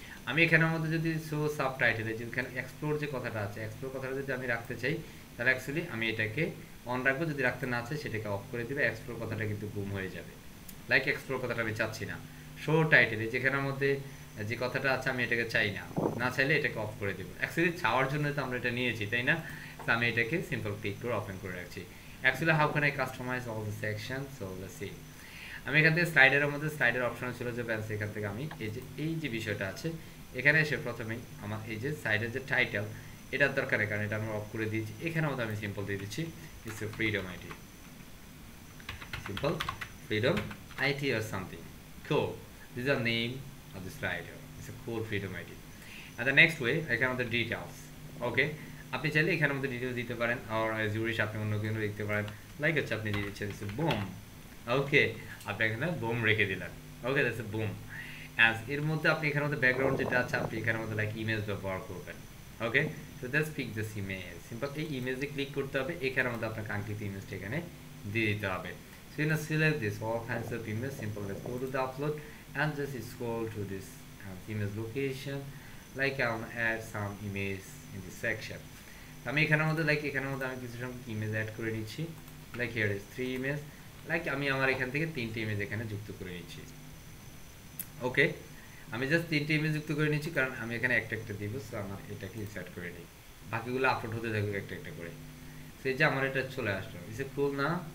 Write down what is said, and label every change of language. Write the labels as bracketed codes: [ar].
[bn] আমি এখানের মধ্যে যদি শো সাবটাইটেলে যেখানে এক্সপ্লোর যে কথাটা আছে, এক্সপ্লোর কথাটা যদি আমি রাখতে চাই তাহলে অ্যাকচুয়ালি আমি এটাকে অন রাখবো, যদি রাখতে না চাই সেটাকে অফ করে দিবে, এক্সপ্লোর কথাটা কিন্তু গুম হয়ে যাবে। লাইক এক্সপ্লোর কথাটা আমি চাচ্ছি না, শো টাইটেলে যেখানের মধ্যে যে কথাটা আছে আমি এটাকে চাই না, না চাইলে এটাকে অফ করে দেবো। অ্যাকচুয়ালি চাওয়ার জন্য তো আমরা এটা নিয়েছি, তাই না? তো আমি এটাকে সিম্পল ক্লিক করে ওপেন করে রাখছি। [en] Actually, how can I customize all the sections? So let's see. [bn] আমি এখান থেকে স্লাইডারের মধ্যে স্লাইডার অপশন ছিল যে ব্যাস এখান থেকে আমি এই যে বিষয়টা আছে এখানে এসে প্রথমেই আমার এই যে সাইডের যে টাইটেল এটার দরকার নেই কারণ এটা আমি অফ করে দিয়েছি এখানেও আমি সিম্পল দিয়ে দিচ্ছি [en] it's a freedom IT simple freedom IT or something cool this is the name of the slider it's a cool freedom IT and the next way এখানে আমাদের details okay [bn] আপনি চাইলে এখানে আমাদের ডিটেইলস দিতে পারেন আর [en] as you wish [bn] আপনি অন্য কিছু লিখতে পারেন লাইক হচ্ছে আপনি দিয়ে দিচ্ছেন [en] boom [bn] okay আপনি এখানে boom রেখে দিলেন [en] okay that's a boom as [bn] এর মধ্যে আপনি এখানে মধ্যে ব্যাকগ্রাউন্ড যেটা আছে আপনি এখানে মধ্যে লাইক ইমেজ ব্যবহার করবেন [en] okay so let's pick this image simple [bn] এই ইমেজে ক্লিক করতে হবে এখানে মধ্যে আপনার কাঙ্ক্ষিত ইমেজটা এখানে দিয়ে দিতে হবে. [en] So you know, select this all kinds of image. Simple. Let's go to the upload and just scroll to this image location. Like I'll add some image in this section. [bn] আমি এখানের মধ্যে লাইক এখানের মধ্যে আমি কিছু সংখ্যক image add করে নিচ্ছি. [en] Like here is 3 image. [bn] Like আমি আমার এখান থেকে 3টি ইমেজ এখানে যুক্ত করে নিচ্ছি. ওকে আমি জাস্ট 3টি ইমেজ যুক্ত করে নিচ্ছি কারণ আমি এখানে একটা একটা দিব সো আমার এটাকে ইনসার্ট করে নিই. বাকিগুলো আপলোড হতে থাকবে একটা একটা করে. সেই যে আমার এটা চলে আসলো. [en] is it cool [bn] না?